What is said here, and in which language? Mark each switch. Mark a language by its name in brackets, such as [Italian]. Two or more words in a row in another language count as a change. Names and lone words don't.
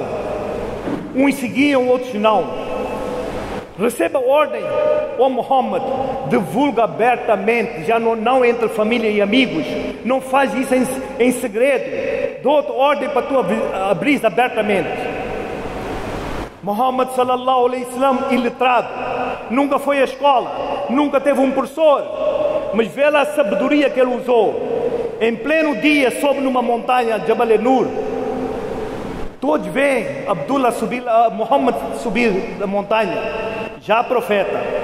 [Portuguese] Uns seguiam, outros não. Recebe a ordem: ó Muhammad, divulga abertamente, já não entre família e amigos, não faz isso em segredo. Dou-te ordem para tu abrir abertamente. [Arabic] Muhammad sallallahu alaihi wasallam, [Portuguese] iletrado, nunca foi à escola, nunca teve um professor, mas vê lá a sabedoria que ele usou. Em pleno dia, sobe numa montanha, Jabal Nur. Todos veem Muhammad subir da montanha, já profeta.